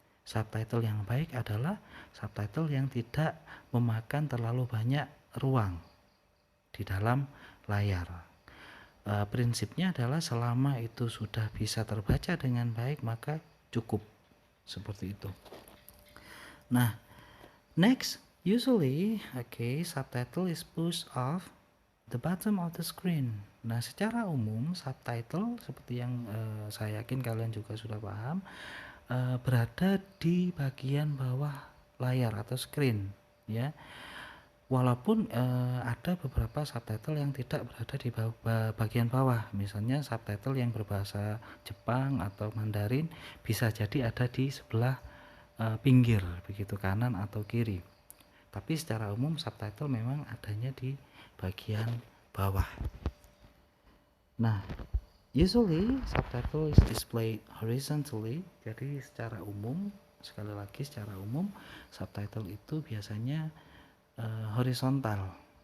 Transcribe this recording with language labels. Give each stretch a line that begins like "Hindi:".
Indonesian: Subtitle yang baik adalah subtitle yang tidak memakan terlalu banyak ruang di dalam layar. Prinsipnya adalah selama itu sudah bisa terbaca dengan baik, maka cukup. Seperti itu.
English: Nah, next, usually, subtitle is pushed off the bottom of the screen.
Indonesian: Nah, secara umum subtitle seperti yang saya yakin kalian juga sudah paham, berada di bagian bawah layar atau screen, Walaupun ada beberapa subtitle yang tidak berada di bagian bawah, misalnya subtitle yang berbahasa Jepang atau Mandarin bisa jadi ada di sebelah pinggir, begitu, kanan atau kiri. Tapi secara umum subtitle memang adanya di bagian bawah.
English: Nah, usually subtitle is displayed horizontally.
Indonesian: Jadi secara umum, sekali lagi secara umum, subtitle itu biasanya horizontal,